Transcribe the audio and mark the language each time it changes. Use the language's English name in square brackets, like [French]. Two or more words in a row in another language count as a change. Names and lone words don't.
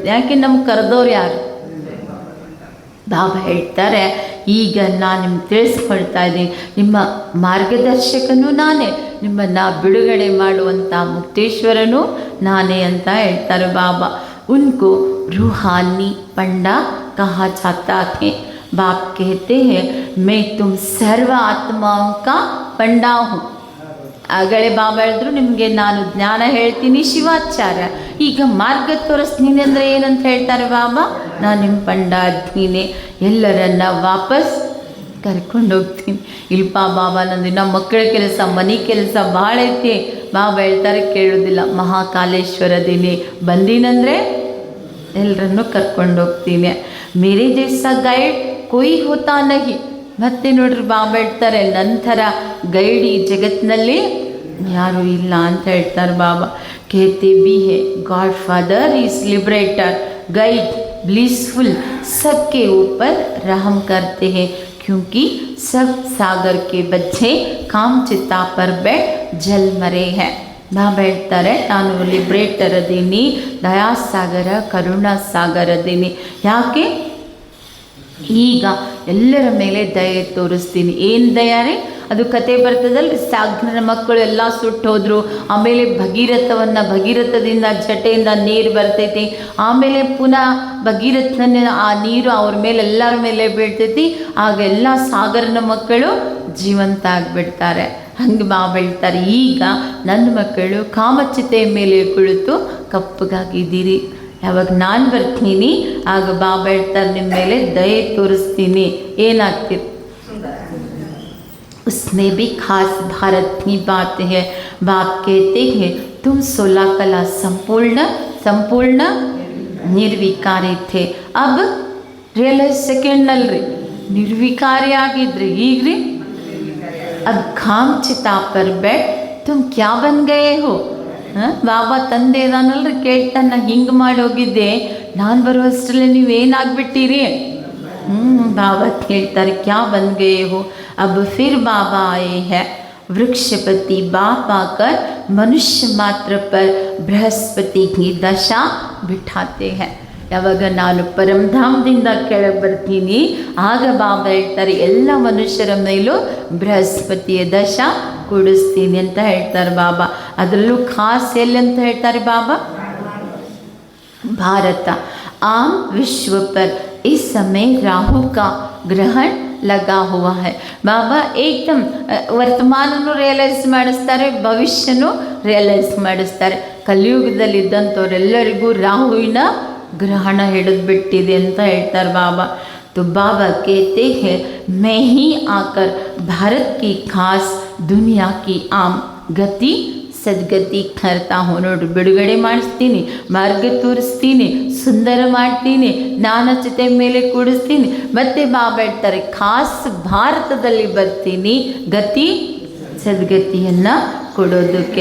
[Kannada] ಯಾಕೆ ನಮ್ಗೆ ಕರೆದವ್ರು ಯಾರು? ಬಾಬಾ ಹೇಳ್ತಾರೆ, ಈಗ ನಾನು ನಿಮ್ಗೆ ತಿಳಿಸ್ಕೊಳ್ತಾ ಇದ್ದೀನಿ, ನಿಮ್ಮ ಮಾರ್ಗದರ್ಶಕನೂ ನಾನೇ, ನಿಮ್ಮನ್ನು ಬಿಡುಗಡೆ ಮಾಡುವಂಥ ಮುಕ್ತೇಶ್ವರನೂ ನಾನೇ ಅಂತ ಹೇಳ್ತಾರೆ ಬಾಬಾ. [Hindi] उनको रूहानी पंडा कहा जाता है. बाप कहते हैं मैं तुम सर्व आत्माओं का पंडा हूँ. [Kannada] ಆಗಲೇ ಬಾಬಾ ಹೇಳಿದ್ರು, ನಿಮಗೆ ನಾನು ಜ್ಞಾನ ಹೇಳ್ತೀನಿ, ಶಿವಾಚಾರ್ಯ. ಈಗ ಮಾರ್ಗ ತೋರಿಸ್ತೀನಿ ಅಂದರೆ ಏನಂತ ಹೇಳ್ತಾರೆ ಬಾಬಾ? ನಾನು ನಿಮ್ಮ ಪಂಡ ಆಗ್ತೀನಿ, ಎಲ್ಲರನ್ನ ವಾಪಸ್ ಕರ್ಕೊಂಡು ಹೋಗ್ತೀನಿ. ಇಲ್ಪ ಬಾಬಾ, ನಂದು ನಮ್ಮ ಮಕ್ಕಳ ಕೆಲಸ, ಮನೆ ಕೆಲಸ ಭಾಳ ಐತಿ. ಬಾಬಾ ಹೇಳ್ತಾರೆ, ಕೇಳೋದಿಲ್ಲ, ಮಹಾಕಾಲೇಶ್ವರದಿನಿ ಬಂದೀನಂದರೆ ಎಲ್ಲರನ್ನೂ ಕರ್ಕೊಂಡು ಹೋಗ್ತೀನಿ. [Hindi] मेरे जैसा गाइड कोई होता नहीं. [Kannada] ಮತ್ತೆ ನೋಡ್ರಿ, ಬಾಬಾ ಹೇಳ್ತಾರೆ, ನಂತರ ಗೈಡ್ ಈ ಜಗತ್ತಿನಲ್ಲಿ ಯಾರೂ ಇಲ್ಲ ಅಂತ ಹೇಳ್ತಾರೆ ಬಾಬಾ. [Hindi] कहते भी है [English] God Father is liberator, guide, blissful, [Hindi] सबके ऊपर रहम करते हैं क्योंकि सब सागर के बच्चे काम चिता पर बैठ जल मरे हैं. [Kannada] ಬಾಬಾ ಹೇಳ್ತಾರೆ, ನಾನು ಲಿಬ್ರೇಟರ್ ಅದೀನಿ, ದಯಾಸಾಗರ, ಕರುಣಾ ಸಾಗರ ಅದೀನಿ. ಯಾಕೆ? ಈಗ ಎಲ್ಲರ ಮೇಲೆ ದಯೆ ತೋರಿಸ್ತೀನಿ. ಏನು ದಯೆ ರೀ? ಅದು ಕತೆ ಬರ್ತದಲ್ರಿ, ಸಾಗರನ ಮಕ್ಕಳು ಎಲ್ಲ ಸುಟ್ಟು ಹೋದರು. ಆಮೇಲೆ ಭಗೀರಥದಿಂದ ಜಟೆಯಿಂದ ನೀರು ಬರ್ತೈತಿ. ಆಮೇಲೆ ಪುನಃ ಭಗೀರಥನ ಆ ನೀರು ಅವ್ರ ಮೇಲೆ ಎಲ್ಲರ ಮೇಲೆ ಬೀಳ್ತೈತಿ. ಆಗ ಎಲ್ಲ ಸಾಗರನ ಮಕ್ಕಳು ಜೀವಂತ ಆಗಿಬಿಡ್ತಾರೆ. ಹಂಗೆ ಬಾಬಾ ಹೇಳ್ತಾರೆ, ಈಗ ನನ್ನ ಮಕ್ಕಳು ಕಾಮಚಿತೆಯ ಮೇಲೆ ಕುಳಿತು ಕಪ್ಪಗಾಗಿದ್ದೀರಿ. ಯಾವಾಗ ನಾನು ಬರ್ತೀನಿ ಆಗ ಬಾಬಾ ಹೇಳ್ತಾರೆ, ನಿಮ್ಮ ಮೇಲೆ ದಯೆ ತೋರಿಸ್ತೀನಿ, ಏನಾಗ್ತೀರಿ. [Hindi] उसमें भी खास भारत की बात है. बाप कहते हैं तुम 16 कला संपूर्ण निर्विकारी थे. अब रियलाइज [Kannada] ಸೆಕೆಂಡ್ನಲ್ರಿ ನಿರ್ವಿಕಾರಿ ಆಗಿದ್ರಿ. [Hindi] ಈಗ್ರಿ अब खाम चिता पर बैठ तुम क्या बन गए हो. [Kannada] ಬಾಬಾ ತಂದೆ ಇದಾನಲ್ರಿ, ಕೇಳ್ತಾನೆ, ಹಿಂಗೆ ಮಾಡಿ ಹೋಗಿದ್ದೆ, ನಾನು ಬರುವಷ್ಟರಲ್ಲಿ ನೀವೇನಾಗ್ಬಿಟ್ಟಿರಿ. बाबा ಹೇಳ್ತಾರೆ, [Hindi] क्या बन गए हो. अब फिर बाबा आए हैं, वृक्षपति बाप आकर मनुष्य मात्र पर बृहस्पति की दशा बिठाते हैं. [Kannada] ಯಾವಾಗ ನಾನು ಪರಮಧಾಮದಿಂದ ಕೆಳಗೆ ಬರ್ತೀನಿ ಆಗ ಬಾಬಾ ಹೇಳ್ತಾರೆ, ಎಲ್ಲ ಮನುಷ್ಯರ ಮೇಲೂ ಬೃಹಸ್ಪತಿಯ ದಶಾ ಕೂಡಿಸ್ತೀನಿ ಅಂತ ಹೇಳ್ತಾರೆ ಬಾಬಾ. ಅದರಲ್ಲೂ ಖಾಸ್ ಎಲ್ಲಿ ಅಂತ ಹೇಳ್ತಾರೆ ಬಾಬಾ? ಭಾರತ. [Hindi] आम विश्व पर इस समय राहु का ग्रहण लगा हुआ है. [Kannada] ಬಾಬಾ ಏಕದಮ್ ವರ್ತಮಾನನೂ ರಿಯಲೈಸ್ ಮಾಡಿಸ್ತಾರೆ, ಭವಿಷ್ಯನೂ ರಿಯಲೈಸ್ ಮಾಡಿಸ್ತಾರೆ. ಕಲಿಯುಗದಲ್ಲಿದ್ದಂಥವರೆಲ್ಲರಿಗೂ ರಾಹುವಿನ ಗ್ರಹಣ ಹಿಡಿದು ಬಿಟ್ಟಿದೆ ಅಂತ ಹೇಳ್ತಾರೆ ಬಾಬಾ. [Hindi] तो बाबा कहते हैं मैं ही आकर भारत की खास दुनिया की आम गति सद्गति करता हो. [Kannada] ನೋಡ್ರಿ, ಬಿಡುಗಡೆ ಮಾಡಿಸ್ತೀನಿ, ಮಾರ್ಗ ತೋರಿಸ್ತೀನಿ, ಸುಂದರ ಮಾಡ್ತೀನಿ, ಜ್ಞಾನಚಿತೆ ಮೇಲೆ ಕೂಡಿಸ್ತೀನಿ. ಮತ್ತು ಬಾಬಾ ಹೇಳ್ತಾರೆ, ಖಾಸ್ ಭಾರತದಲ್ಲಿ ಬರ್ತೀನಿ ಗತಿ ಸದ್ಗತಿಯನ್ನು ಕೊಡೋದಕ್ಕೆ.